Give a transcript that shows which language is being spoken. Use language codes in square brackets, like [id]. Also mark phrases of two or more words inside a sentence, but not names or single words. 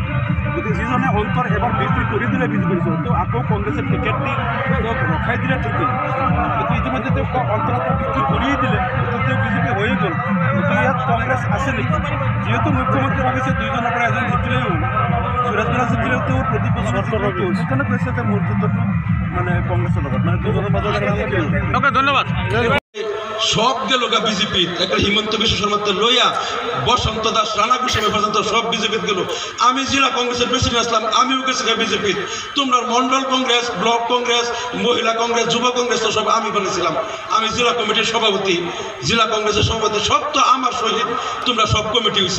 [as] গতিকে যিজনে অন্তৰ এবাৰ বিক্ৰী কৰি দিলে বিজেপিৰ ওচৰত, তেওঁ আকৌ কংগ্ৰেছে টিকেট দি তেওঁক ৰখাই দিলে ঠিকেই, গতিকে ইতিমধ্যে তেওঁক অন্তৰত বিক্ৰী কৰিয়ে দিলে, গতিকে তেওঁ বিজেপি হৈয়ে গ'ল। গতিকে ইয়াত কংগ্ৰেছ আছে নেকি? যিহেতু মুখ্যমন্ত্ৰী ভাবিছে দুইজনৰ পৰা এজন জিকিলেই হ'ল, সুৰেশ বৰা জিকিলেও তেওঁ প্ৰতি বছৰ সেইকাৰণে কৈছে যে মোৰ যুদ্ধটো মানে কংগ্ৰেছৰ লগত, মানে দুজনৰ মাজত। ধন্যবাদ। [bn] সব গেল গা বিজেপি, একটা হিমন্ত বিশ্ব শর্মাতে লইয়া বসন্ত দাস রানা গোস্বামী পর্যন্ত সব বিজেপি গেল। আমি জেলা কংগ্রেসের প্রেসিডেন্ট আসলাম, আমিও গেছি বিজেপি। তোমরা মন্ডল কংগ্রেস, ব্লক কংগ্রেস, মহিলা কংগ্রেস, যুব কংগ্রেস তো সব আমি বলেছিলাম। আমি জেলা কমিটির সভাপতি, জেলা কংগ্রেসের সভাপতি, সব তো আমার সহিত তোমরা সব কমিটি হয়েছে।